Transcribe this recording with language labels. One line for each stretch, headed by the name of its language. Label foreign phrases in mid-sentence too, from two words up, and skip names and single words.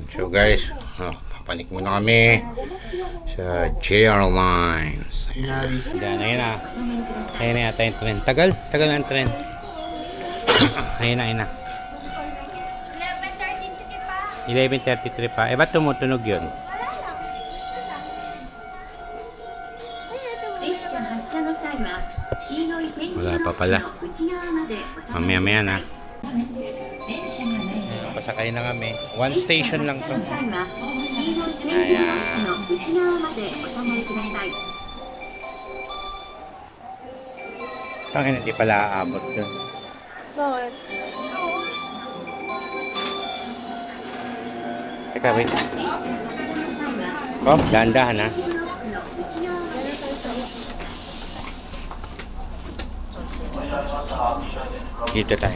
Filipino: So guys, papanik muna kami sa JR Lines. Ayan. Ayan na. Ayan na yata yung tren. Tagal ang tren. Ayan na. 11:33 pa. Ba't tumutunog yun?
Japanese: 列車発車の際は黄色い点字
Filipino: Wala
Japanese: の
Filipino: pa pala.
Japanese: 内側までお
Filipino: Mamaya na.
Japanese: 電車がね
Filipino: Ayan, pasakay na kami.
English: One station
Filipino: lang to.
Japanese: の際は黄色い点字の内側までお下がりください
Filipino: Tangin, hindi pala aabot dun. Bakit? Teka, wait. Oh, dahan-dahan ha. Dito tayo.